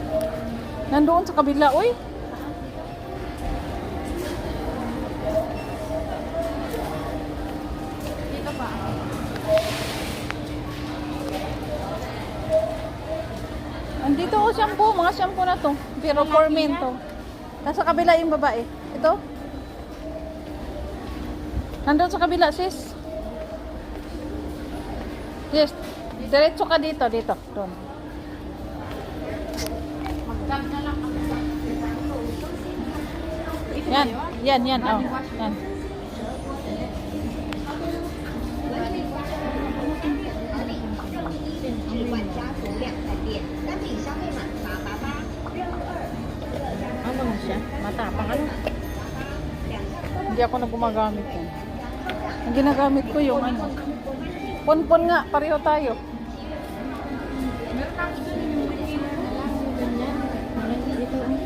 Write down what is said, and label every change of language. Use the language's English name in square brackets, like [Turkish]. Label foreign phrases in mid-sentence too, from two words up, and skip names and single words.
[Filipino] Nandoon sa kabila, uy. Dito pa. Andito oh, shampoo. Mga shampoo na to. Pero [English] for men [Filipino] to. Nasa kabila yung babae. Ito. Nandoon sa kabila, sis. Yes. Diretso ka dito. Dito. Doon. Magdag na lang ako. Ito Yan. ba yun? Yan, yan. Oh. Yan. [Chinese] 万家族量贩店，单品消费满888，任2。 [Filipino] Ano siya? Matapang ano? Hindi ako na gumagamit yan. Ang ginagamit ko yung ano. Ponpon nga. Pareho tayo. Meron ako dun yung ganyan. Dito.